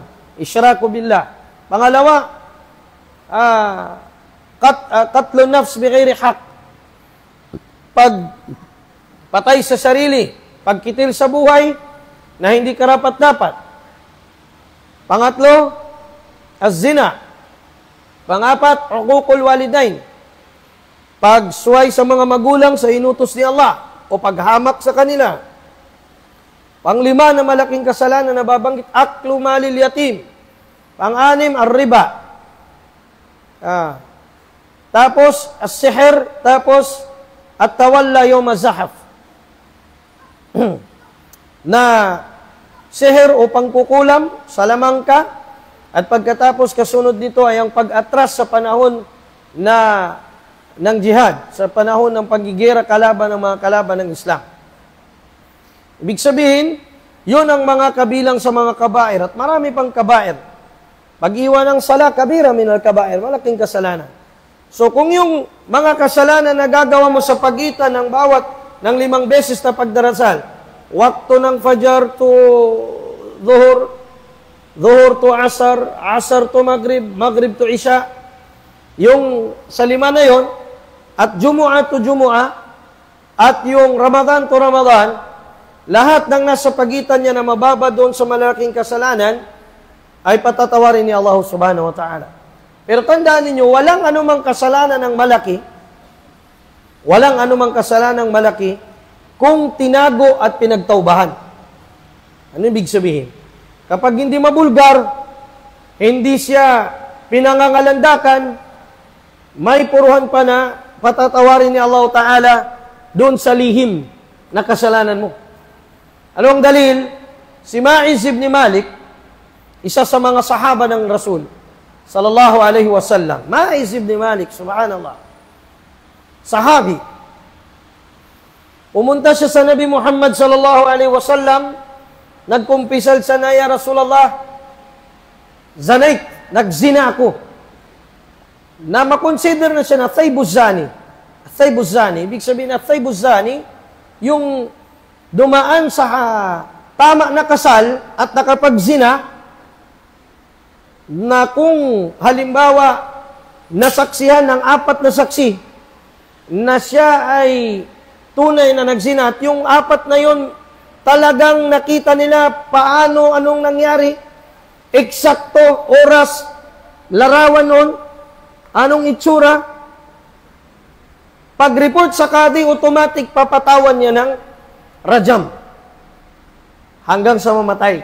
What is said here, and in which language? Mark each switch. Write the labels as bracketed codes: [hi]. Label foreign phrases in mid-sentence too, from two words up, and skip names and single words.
[ar] الإشراك بالله. Pangalawa, قتل النفس بغير حق. [tl] Pagpatay sa sarili, pagkitil sa buhay na hindi karapat-dapat. Pangatlo, az-zina. Pangapat, [ar] عقوق الوالدين. [tl] Pagsuway sa mga magulang sa inutos ni Allah o paghamak sa kanila. Panglima na malaking kasalanan na babanggit, [ar] أكل مال اليتيم. [tl] Pang-anim, ar-riba. Tapos, as-sihr. Tapos, [ar] التولي يوم الزحف. [tl] Na sihr o pangkukulam, salamang ka, at pagkatapos kasunod nito ay ang pag-atras sa panahon ng jihad, sa panahon ng pagigera kalaban ng mga kalaban ng Islam. Ibig sabihin, yun ang mga kabilang sa mga kabair at marami pang kabair. Pag-iwan ng sala, [ar] كبيرة من الكبائر, [tl] malaking kasalanan. So kung yung mga kasalanan na gagawa mo sa pagitan ng bawat ng 5 beses na pagdarasal, waktu ng Fajar to Dhuhr, Dhuhr to Asar, Asar to Maghrib, Maghrib to Isya. Yung sa 5 na yon, at Jumu'ah to Jumu'ah, at yung Ramadan to Ramadan, lahat ng nasa pagitan niya na mababa doon sa malaking kasalanan, ay patatawarin ni Allah [ar] سبحانه وتعالى. [tl] Pero tandaan ninyo, walang anumang kasalanan ng malaki, walang anumang kasalanan ng malaki, kung tinago at pinagtaubahan. Ano ibig sabihin? Kapag hindi mabulgar, hindi siya pinangangalandakan, may puruhan pa na patatawarin ni Allah Ta'ala doon sa lihim na kasalanan mo. Ano ang dalil? Si Ma'iz ibn Malik, isa sa mga sahaba ng Rasul, [ar] صلى الله عليه وسلم. [tl] Ma'iz ibn Malik, subhanallah. Sahabi. Pumunta siya sa Nabi Muhammad [ar] صلى الله عليه وسلم, [tl] nagkumpisal siya na, [ar] يا رسول الله زنيت, [tl] nagzina ako. Na makonsider na siya na [ar] الثيب الزاني. الثيب الزاني, [tl] ibig sabihin na [ar] الثيب الزاني, [tl] yung dumaan sa tama na kasal at nakapagzina, na kung halimbawa nasaksihan ng 4 na saksi na siya ay tunay na nagzina at yung 4 na yon talagang nakita nila paano, anong nangyari, eksakto, oras, larawan nun, anong itsura, pag-report sa kadi, automatic papatawan niya ng rajam hanggang sa mamatay.